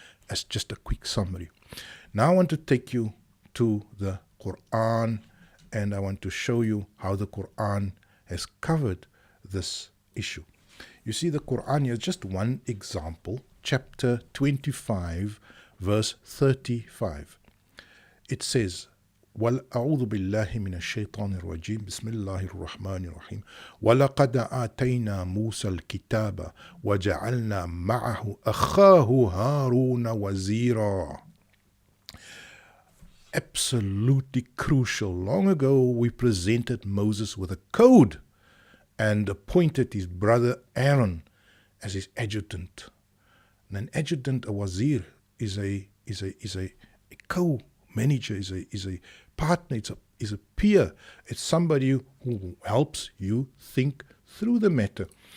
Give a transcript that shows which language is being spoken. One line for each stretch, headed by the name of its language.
English: As just a quick summary. Now I want to take you to the Qur'an, and I want to show you how the Qur'an has covered this issue. You see, the Qur'an here is just one example, chapter 25, verse 35. It says,
Arabic: أعوذ بالله من الشيطان الرجيم بسم الله الرحمن الرحيم ولقد آتينا موسى الكتاب وجعلنا معه أخاه هارون وزيرا.
English: Absolutely crucial. Long ago we presented Moses with a code and appointed his brother Aaron as his adjutant. And an adjutant, a wazir, is a co-minister manager, is a partner, is a peer. It's somebody who helps you think through the matter.